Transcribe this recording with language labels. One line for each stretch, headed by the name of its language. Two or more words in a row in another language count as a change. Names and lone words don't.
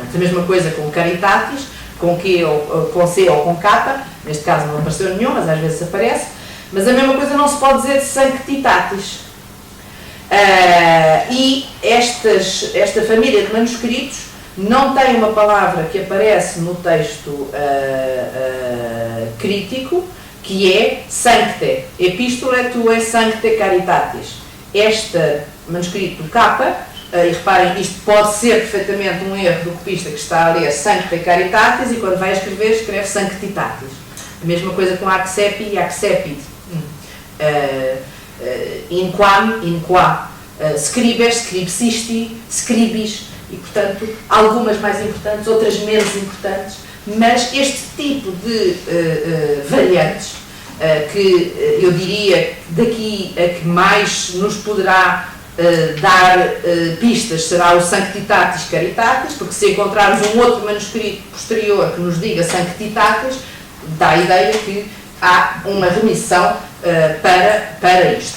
Portuguese: A mesma coisa com caritatis, com Q ou com C ou com K, neste caso não apareceu nenhum, mas às vezes aparece, mas a mesma coisa não se pode dizer de sanctitatis. E esta família de manuscritos não tem uma palavra que aparece no texto crítico, que é sancte,
Latin: epistolae tuae sancte caritatis.
Portuguese: Este manuscrito K, e reparem, isto pode ser perfeitamente um erro do copista que está a ler
Latin: sancte caritatis
Portuguese: e quando vai escrever, escreve sanctitatis. A mesma coisa com accepi e accepit.
Latin: Inquam, inqua, scribes, scripsisti, scribis,
Portuguese: e portanto, algumas mais importantes, outras menos importantes, mas este tipo de variantes, que eu diria daqui a que mais nos poderá dar pistas será o
Latin: Sanctitatis Caritatis,
Portuguese: porque se encontrarmos um outro manuscrito posterior que nos diga Sanctitatis, dá a ideia que há uma remissão para isto.